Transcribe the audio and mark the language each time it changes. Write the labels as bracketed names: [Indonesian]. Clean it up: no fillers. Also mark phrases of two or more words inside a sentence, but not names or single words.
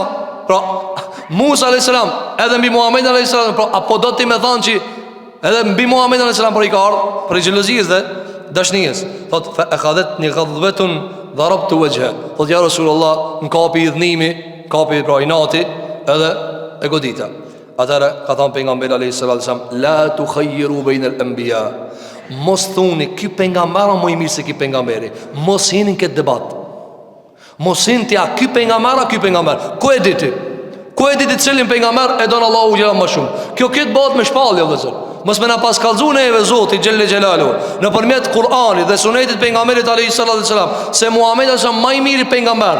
[Albanian] Pra Musa [Arabic] عليه السلام, [Albanian] edhe mbi Muhamedit [Arabic] عليه السلام, [Albanian] pra apo do ti më thënë që edhe mbi Muhamedit [Arabic] عليه السلام [Albanian] por i ka ardhur për xhelozisë dhe dashnijës. [Arabic] Thot فأخذتني غضبة ضربت وجها. [Albanian] Thot ja Rasulullah, në kapi i dhnimi, kapi pra inati, edhe e godita. Atëra ka thënë pejgamberi [Arabic] عليه الصلاة والسلام لا تخيروا بين الأنبياء. [Albanian] Mos thoni ky pejgamber më i mirë se ky pejgamberi. Mos hini këtë debat. Mos hini ti a ky pejgamber a ky pejgamber. Ku e diti? Ku e diti cilin pejgamber e don Allahu xhela më shumë. Kjo këtë bëhet me shpallje vëllazër. Mos më na pas kallzu neve Zoti [Arabic] جل جلاله [Albanian] nëpërmjet Kur'anit dhe Sunetit pejgamberit [Arabic] عليه الصلاة والسلام [Albanian] se Muhamedi është më i miri pejgamber.